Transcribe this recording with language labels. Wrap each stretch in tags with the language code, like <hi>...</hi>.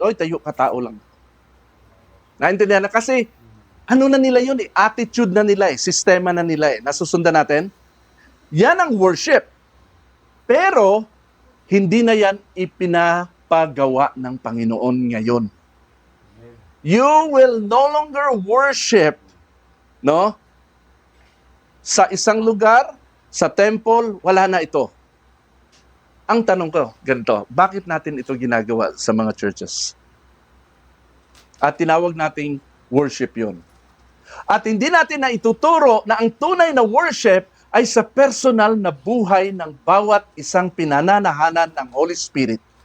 <tl>Oy, tayo ka tao lang. Naintindihan na kasi ano na nila yun eh, attitude na nila eh, sistema na nila eh. Nasusundan natin? Yan ang worship. Pero hindi na yan ipinapagawa ng Panginoon ngayon.</tl> <en>You will no longer worship, no?</en> <tl>Sa isang lugar, sa temple, wala na ito. Ang tanong ko, ganito, bakit natin ito ginagawa sa mga churches? At tinawag nating worship yun. At hindi natin na ituturo na ang tunay na worship ay sa personal na buhay ng bawat isang pinananahanan ng Holy Spirit.</tl>